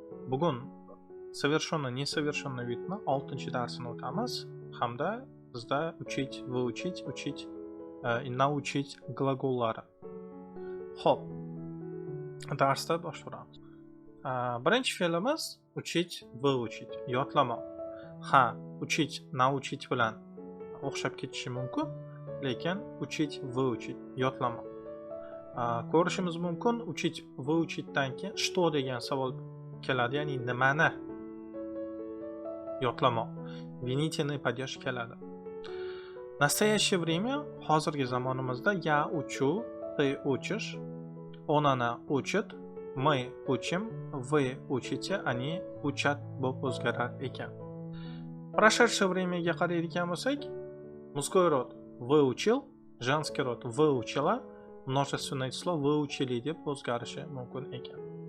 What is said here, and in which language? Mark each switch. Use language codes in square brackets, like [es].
[ru] Bugun совершенно несовершенный видni 6-darsini o'tamiz hamda bizda учить, выучить, учить, научить gлагollari. [uz] Xo'p. Darsda boshlaymiz. Birinchi fe'limiz учить, выучить, yodlamoq. Ha, учить, научить bilan o'xshab ketishi mumkin, lekin учить, выучить, yodlamoq. Ko'rishimiz mumkin, учить, выучitdan keyin что degan savol keladi, ya'ni nimani yodlamoq. [ru] Винительный падеж [uz] keladi. [ru] Настоящее время, [uz] hozirgi zamonimizda [ru] я учу, ты учишь, он она учит, мы учим, вы учите, они учат [uz] bo'lib o'zgarar ekan. [ru] Прошедшее времяga qaraydigan bo'lsak, мужской род выучил, женский род выучила, множественное число выучили [uz] deb o'zgarishi mumkin ekan.